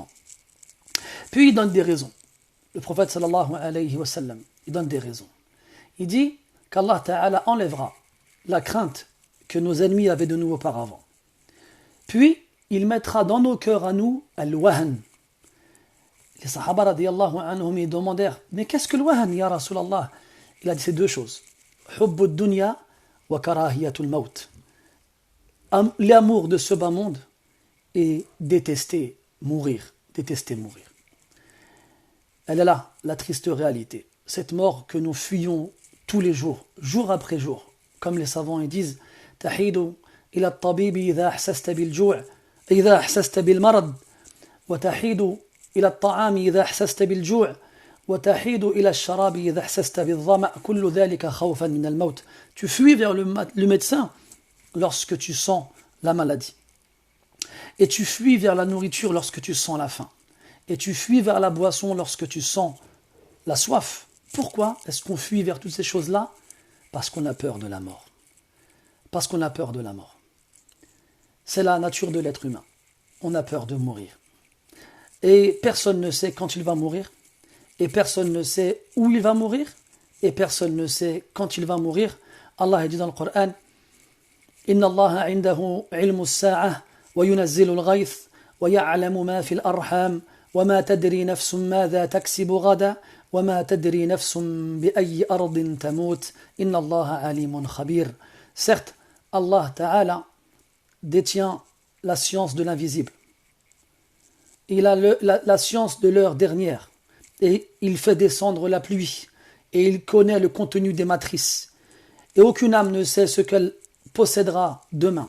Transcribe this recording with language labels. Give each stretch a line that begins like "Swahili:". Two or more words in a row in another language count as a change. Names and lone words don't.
French: Puis il donne des raisons. Le prophète
Arabic: صلى الله عليه وسلم,
French: il donne des raisons. Il dit qu'Allah Ta'ala enlèvera la crainte que nos ennemis avaient de nous auparavant. Puis, il mettra dans nos cœurs à nous al-wahan. Les sahaba
Arabic: رضي الله عنهم,
French: ils demandèrent, mais qu'est-ce que le wahan,
Arabic: يا رسول الله?
French: Il a dit ces deux choses.
Arabic: حب دنيا وكراهية الموت.
French: L'amour de ce bas monde et détester mourir. Elle est là, la triste réalité. Cette mort que nous fuyons tous les jours, jour après jour. Comme les savants ils disent,
Arabic: تحيد إلى الطبيب إذا أحسست بالجوع إذا أحسست بالمرض وتحيد إلى الطعام إذا أحسست بالجوع وتحيد إلى الشراب إذا أحسست بالظمأ كل ذلك خوفا من الموت.
French: Tu fuis vers le médecin lorsque tu sens la maladie. Et tu fuis vers la nourriture lorsque tu sens la faim. Et tu fuis vers la boisson lorsque tu sens la soif. Pourquoi est-ce qu'on fuit vers toutes ces choses-là? Parce qu'on a peur de la mort. Parce qu'on a peur de la mort. C'est la nature de l'être humain. On a peur de mourir. Et personne ne sait quand il va mourir. Et personne ne sait où il va mourir. Et personne ne sait quand il va mourir. Allah a dit dans le Coran,
Arabic: إن الله عنده علم الساعة وينزل الغيث ويعلم ما في الأرحام وما تدري نفس ماذا تكسب غدا وما تدري نفس بأي أرض تموت. إن الله عليم خبير.
French: Certes, Allah Ta'ala détient la science de l'invisible. Il a la science de l'heure dernière. Et il fait descendre la pluie. Et il connaît le contenu des matrices. Et aucune âme ne sait ce qu'elle possédera demain.